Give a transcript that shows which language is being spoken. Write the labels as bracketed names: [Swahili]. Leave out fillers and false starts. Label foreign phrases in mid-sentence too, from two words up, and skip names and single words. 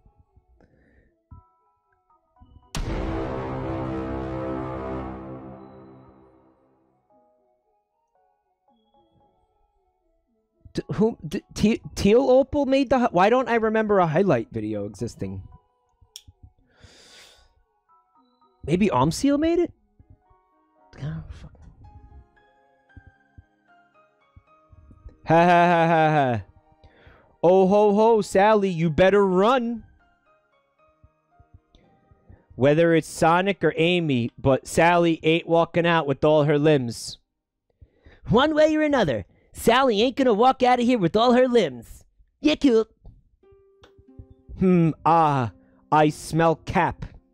[English] Teal Opal made the... Why don't I remember a highlight video existing? Maybe Omseal made it? Oh, fuck. Ha ha ha ha ha. Oh ho ho, Sally, you better run. Whether it's Sonic or Amy, but Sally ain't walking out with all her limbs. One way or another, Sally ain't gonna walk out of here with all her limbs. Yeah, cool. I smell Cap.